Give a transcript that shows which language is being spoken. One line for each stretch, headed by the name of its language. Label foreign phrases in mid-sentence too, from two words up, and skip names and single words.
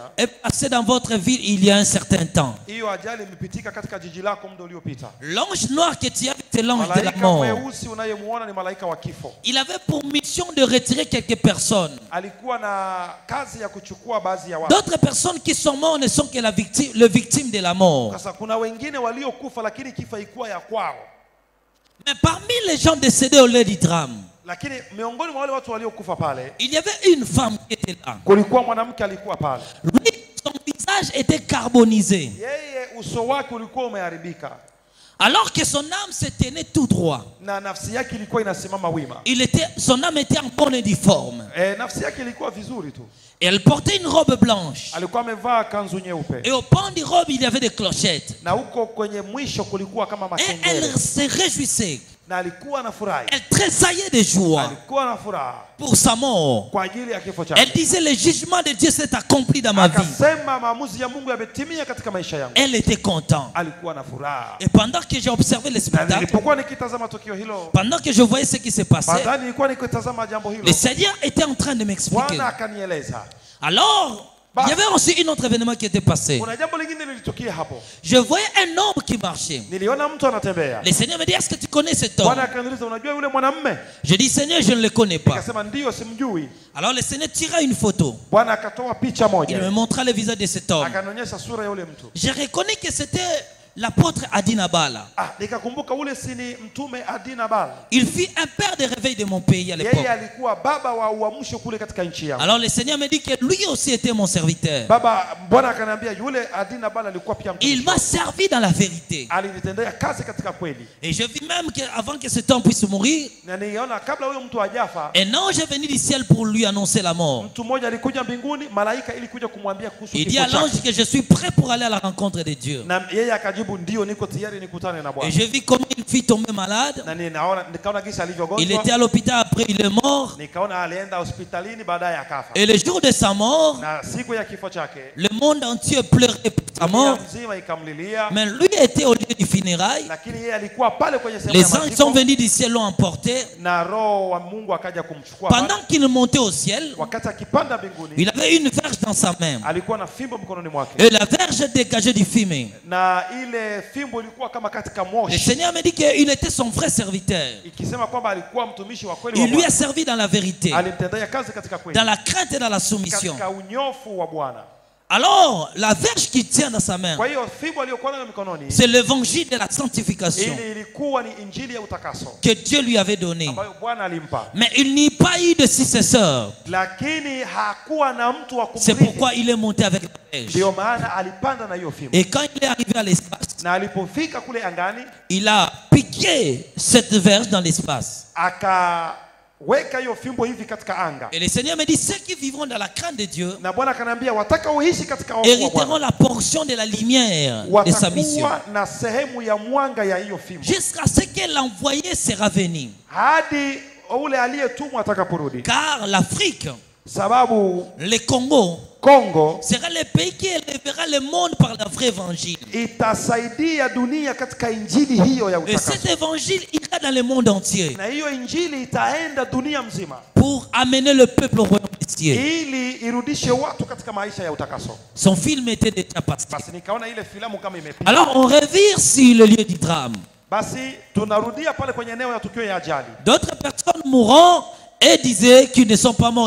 French: est passé dans votre ville il y a un certain temps.
Swahili: hiyo ajali imepitika katika jiji lako muda uliopita.
French: L'ange noir que tu as vu, c'est l'ange de la
Swahili: Malaika
French: mort.
Swahili: mweusi unayemuona ni malaika wa kifo.
French: Il avait pour mission de retirer quelques personnes.
Swahili: Alikuwa na kazi ya kuchukua baadhi ya watu.
French: D'autres personnes qui sont mortes ne sont que le victime de la mort.
Swahili: Sasa kuna wengine waliokufa lakini kifo haikuwa ya kwao.
French: Mais parmi les gens décédés au lieu du drame,
Swahili: Lakini miongoni mwa wale watu waliokufa pale,
French: il y avait une femme qui était là.
Swahili: kulikuwa mwanamke alikuwa pale.
French: Lui, son visage était carbonisé,
Swahili: Yeye uso wake ulikuwa umeharibika
French: alors que son âme se tenait tout droit.
Swahili: na nafsi yake ilikuwa inasimama wima.
French: Son âme était en bonne et due forme.
Swahili: Nafsi yake ilikuwa vizuri tu.
French: Et elle portait une robe blanche.
Swahili: Alikuwa amevaa kanzu nyeupe.
French: Et au pan du robe, il y avait des clochettes.
Swahili: Na huko kwenye mwisho kulikuwa kama
French: Et
Swahili: makengele.
French: elle se réjouissait.
Swahili: Na alikuwa anafurahi.
French: Elle tressaillait de joie
Swahili: Alikuwa na furaha
French: pour sa mort.
Swahili: kwa ajili ya kifo chake.
French: Elle disait, le jugement de Dieu s'est accompli dans ma vie.
Swahili: Akasema maamuzi ya Mungu yametimia katika maisha yangu.
French: Elle était contente.
Swahili: Alikuwa na furaha.
French: Et pendant que j'ai observé le
Swahili: Na
French: spectacle,
Swahili: nilipokuwa nikitazama tukio hilo,
French: pendant que je voyais ce qui se passait,
Swahili: baadaye nilikuwa nikitazama jambo hilo,
French: le Seigneur était en train de m'expliquer.
Swahili: Bwana akanieleza.
French: Alors, il y avait aussi un autre événement qui était passé.
Swahili: Kuna jambo lingine lilitukia hapo.
French: Je voyais un homme qui marchait.
Swahili: Niliona mtu anatembea.
French: Le Seigneur me dit, est-ce que tu connais cet homme?
Swahili: Bwana akaniuliza, unajua yule mwanamume?
French: Je dis, Seigneur, je ne le connais pas.
Swahili: Nikasema ndio, simjui.
French: Alors le Seigneur tira une photo.
Swahili: Bwana akatoa picha
French: Il me
Swahili: moja.
French: montra le visage de cet homme.
Swahili: Akanionyesha sura ya yule mtu.
French: Je reconnais que c'était l'apôtre Adina Bala.
Swahili: Nikakumbuka ule si ni mtume Adina Bala.
French: Il fut un père de réveil de mon pays à l'époque.
Swahili: Yeye alikuwa baba wa uamsho kule katika nchi yangu.
French: Alors le Seigneur me dit que lui aussi était mon serviteur.
Swahili: Bwana akaniambia yule Adina Bala alikuwa pia mtumishi.
French: Il m'a servi dans la vérité.
Swahili: Alinitendea kazi katika kweli.
French: Et je vis même qu'avant que cet homme puisse mourir,
Swahili: Na niona kabla huyo mtu hajafa,
French: un ange est venu du ciel pour lui annoncer la mort.
Swahili: mtu mmoja alikuja mbinguni, malaika ili kuja kumwambia kuhusu
French: Il dit
Swahili: kifo
French: à l'ange
Swahili: chake.
French: que je suis prêt pour aller à la rencontre de Dieu.
Swahili: Na yeye akajibu ndio, niko tayari nikutane na
French: Et
Swahili: Bwana.
French: je vis comment il fit tomber malade.
Swahili: Na nikaona gisa
French: Il
Swahili: alivyogonjwa.
French: était à l'hôpital, après il est mort.
Swahili: Nikaona alienda hospitalini baadaye akafa.
French: Et le jour de sa mort,
Swahili: Na siku ya kifo chake,
French: le monde entier pleurait pour sa
Swahili: dunia
French: mort.
Swahili: mzima ikamlilia,
French: Mais lui était au lieu du funérail.
Swahili: lakini yeye alikuwa pale kwenye sehemu
French: Les
Swahili: ya
French: anges sont
Swahili: maziko,
French: venus du ciel, l'ont emporté.
Swahili: na roho wa Mungu akaja kumchukua pale.
French: Pendant qu'il montait au ciel,
Swahili: Wakati akipanda mbinguni,
French: il avait une verge dans sa main.
Swahili: alikuwa na fimbo mkononi mwake,
French: Et la verge dégageait du fumée.
Swahili: na ile fimbo ilikuwa kama katika
French: Le
Swahili: moshi,
French: Seigneur me dit qu'il était son vrai serviteur.
Swahili: ikisema kwamba alikuwa mtumishi wa kweli wa
French: Il lui a
Swahili: Bwana.
French: servi dans la vérité,
Swahili: Alimtendea kazi katika kweli,
French: dans la crainte et dans la soumission.
Swahili: katika unyofu wa Bwana.
French: Alors, la verge qu'il tient dans sa main,
Swahili: Kwa hiyo fimbo aliyokuwa nayo mikononi,
French: c'est l'évangile de la sanctification
Swahili: ili ilikuwa ni injili ya utakaso
French: que Dieu lui avait donné.
Swahili: ambayo Bwana alimpa,
French: Mais il n'y a pas eu de successeur.
Swahili: lakini hakuwa na mtu wa
French: C'est
Swahili: kumrithi.
French: pourquoi il est monté avec la verge.
Swahili: Ndio maana alipanda na hiyo fimbo,
French: Et quand il est arrivé à l'espace,
Swahili: na alipofika kule angani
French: il a piqué cette verge dans l'espace.
Swahili: akaweka hiyo fimbo hivi katika anga,
French: Et le Seigneur me dit, ceux qui vivront dans la crainte de Dieu
Swahili: na Bwana akaniambia wataka uishi katika hofu wa
French: hériteront
Swahili: Bwana
French: la portion de la lumière de sa mission.
Swahili: watakuwa na sehemu ya mwanga ya hiyo fimbo
French: Jusqu'à ce que l'envoyé sera venu.
Swahili: hadi ule aliyetumwa atakaporudi,
French: Car l'Afrique,
Swahili: sababu
French: le Congo,
Swahili: Kongo
French: sera le pays qui élèvera le monde par la vraie évangile.
Swahili: itasaidia dunia katika injili hiyo ya
French: Et
Swahili: utakaso.
French: cet évangile ira dans le monde entier
Swahili: Na hiyo injili itaenda dunia mzima
French: pour amener le peuple au royaume des cieux.
Swahili: ili irudishe watu katika maisha ya utakaso.
French: Son film était déjà passé.
Swahili: Basi nikaona ile filamu kama imepita.
French: Alors on revire sur le lieu du drame.
Swahili: Basi tunarudia pale kwenye eneo ya tukio ya ajali.
French: D'autres personnes mourront et disaient qu'ils ne sont pas morts.